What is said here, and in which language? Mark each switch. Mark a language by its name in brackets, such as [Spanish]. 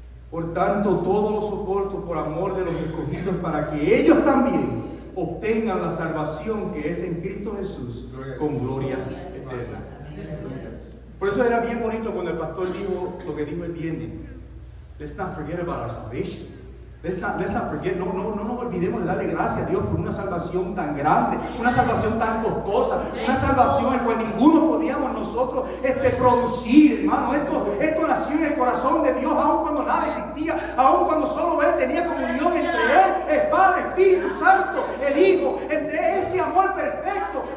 [Spanish] Por tanto, todo lo soporto por amor de los escogidos, para que ellos también obtengan la salvación que es en Cristo Jesús con gloria eterna. Por eso era bien bonito cuando el pastor dijo lo que dijo el viernes. [English] Let's not forget about our salvation. Let's not forget, [Spanish] no nos olvidemos de darle gracias a Dios por una salvación tan grande, una salvación tan costosa, una salvación en la cual ninguno podíamos nosotros producir, hermano. Esto nació en el corazón de Dios, aun cuando nada existía, aun cuando solo Él tenía comunión entre Él, el Padre, Espíritu Santo, el Hijo, entre ese amor perfecto.